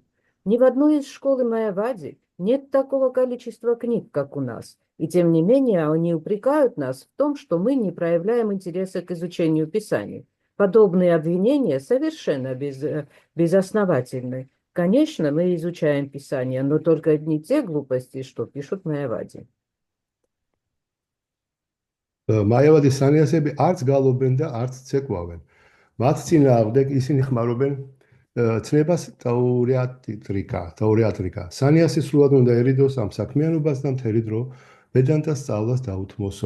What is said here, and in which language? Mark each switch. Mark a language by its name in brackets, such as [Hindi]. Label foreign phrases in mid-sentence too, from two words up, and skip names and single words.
[Russian] Ни в одной из школ майявади нет такого количества книг, как у нас. И тем не менее они упрекают нас в том, что мы не проявляем интереса к изучению Писания. Подобные обвинения совершенно безосновательны. Конечно, мы изучаем Писание, но только не те глупости, что пишут майявади. [Georgian] მაევადის სანიასები არც გალობენ და არც ცეკვავენ. მათ წინააღმდეგ ისინი ხმარობენ ცნებას თაურიატრიკა. სანიასი სრულად უნდა ერიდოს ამ საქმიანობას და მთელი დრო ვედანტას სწავლას დაუთმოსო.